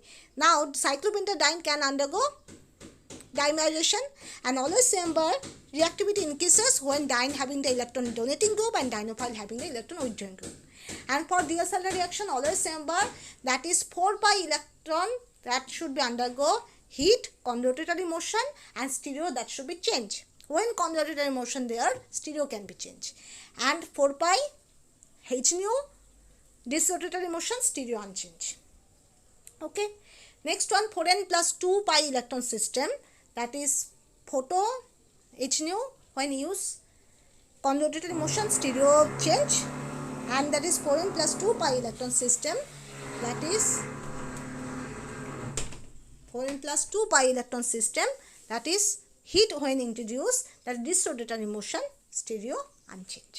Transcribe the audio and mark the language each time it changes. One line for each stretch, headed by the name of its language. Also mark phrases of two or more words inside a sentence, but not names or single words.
English: Now cyclopentadiene can undergo dimerization, and always remember, reactivity increases when diene having the electron donating group and dienophile having the electron withdrawing group. And for Diels Alder reaction, always remember, that is 4 pi electron that should be undergo heat, conrotatory motion, and stereo that should be changed. When conrotatory motion there, stereo can be changed. And 4 pi H nu, disrotatory motion, stereo unchanged. Okay. Next one, 4n plus 2 pi electron system, that is photo H nu, when use conrotatory motion, stereo change. And that is 4n plus 2 pi electron system, that is 4n plus 2 pi electron system, that is heat when introduced, that is disrotatory motion, stereo unchanged.